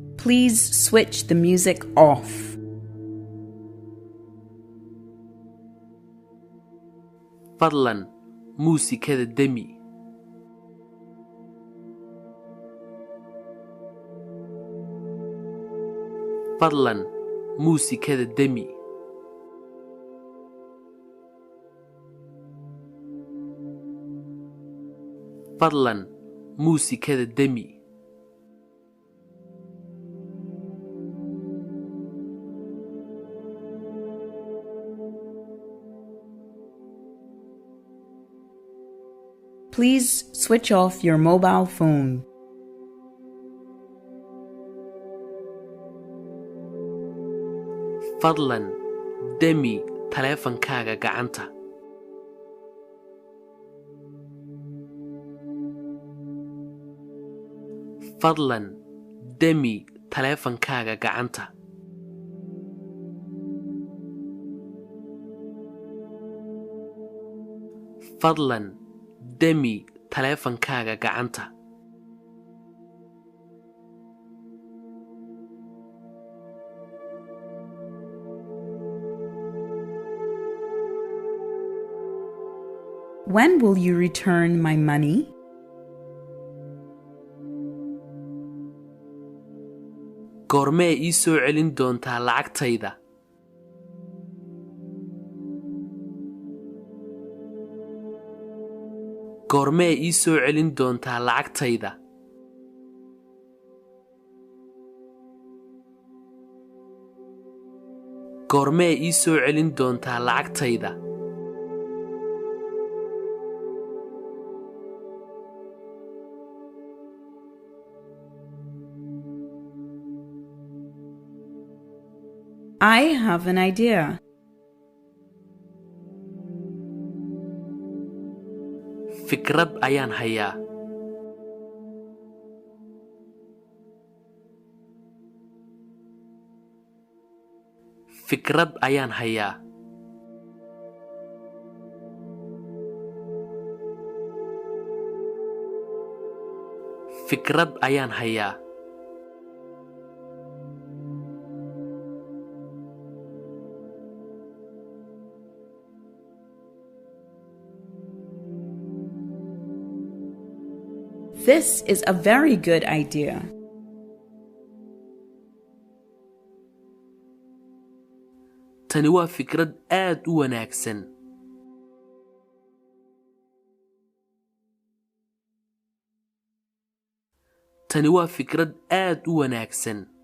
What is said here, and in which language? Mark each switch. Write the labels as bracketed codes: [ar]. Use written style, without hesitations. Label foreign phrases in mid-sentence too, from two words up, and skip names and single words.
[en] Please switch the music off. [so] fadlan muusikada demi. fadlan muusikada demi. fadlan muusikada demi. [en] Please switch off your mobile phone. [so] fadlan demi taleefankaaga gacanta. fadlan demi taleefankaaga gacanta. fadlan demi taleefankaaga gacanta. [en] When will you return my money? [so] goormee ii soo celin doontaa lacagtayda? goormee ii soo celin doontaa lacagtayda? goormee ii soo celin doontaa lacagtayda? [en] I have an idea. [so] fikrad ayaan hayaa. fikrad ayaan hayaa. fikrad ayaan hayaa. [en] This is a very good idea. [so] tani waa fikrad aad u wanaagsan. tani waa fikrad aad u wanaagsan.